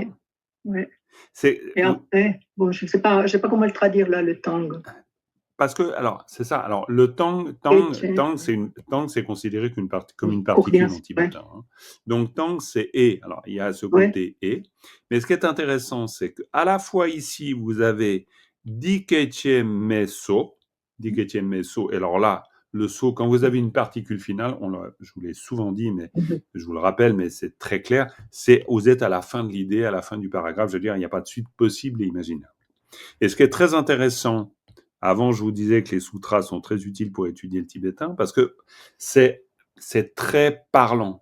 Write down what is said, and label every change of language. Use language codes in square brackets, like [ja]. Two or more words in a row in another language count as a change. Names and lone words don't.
[fr] Et après, bon, je sais pas comment le traduire là, le tang. Parce que, alors, c'est ça. Alors, le tang, c'est considéré comme une particule en tibétain. Hein. Donc, tang, c'est et. Alors, il y a ce côté et. Mais ce qui est intéressant, c'est qu'à la fois ici, vous avez [bo] འདི་སྐད་ཅེས་སྨྲས་སོ. འདི་སྐད་ཅེས་སྨྲས་སོ. [fr] Et alors là, le so, quand vous avez une particule finale, je vous l'ai souvent dit, mais je vous le rappelle, mais c'est très clair, vous êtes à la fin de l'idée, à la fin du paragraphe. Je veux dire, il n'y a pas de suite possible et imaginable. Et ce qui est très intéressant, avant, je vous disais que les sutras sont très utiles pour étudier le tibétain parce que c'est très parlant.